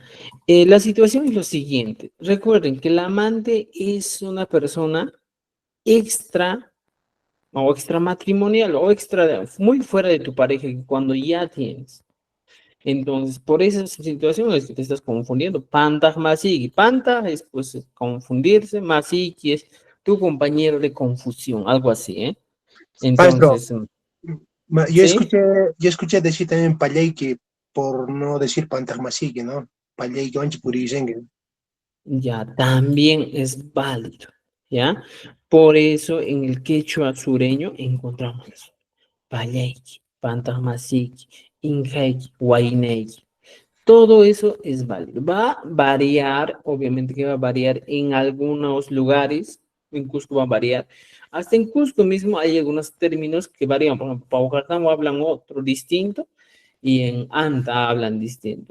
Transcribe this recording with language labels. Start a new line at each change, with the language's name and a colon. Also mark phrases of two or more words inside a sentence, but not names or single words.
Spanish: La situación es lo siguiente. Recuerden que el amante es una persona extra o extramatrimonial o extra, muy fuera de tu pareja que cuando ya tienes. Entonces, por esa situación es que te estás confundiendo.
Quechua: Panta, masiki.
Spanish: Panta es pues confundirse, masiki es tu compañero de confusión, algo así, ¿eh? Maestro, Entonces, yo ¿sí? escuché decir también Palenque, por no decir Pantagmasiki, ¿no? Palenque, Anchipurizengue. Ya, también es válido, ¿ya? Por eso en el quechua sureño encontramos eso. Palenque,
Quechua: Panta, masiki, ingeiki, huayneiki.
Spanish: Todo eso es válido. Va a variar, obviamente que va a variar en algunos lugares. En Cusco va a variar. Hasta en Cusco mismo hay algunos términos que varían. Por ejemplo, Paucartambo hablan otro distinto y en Anta hablan distinto.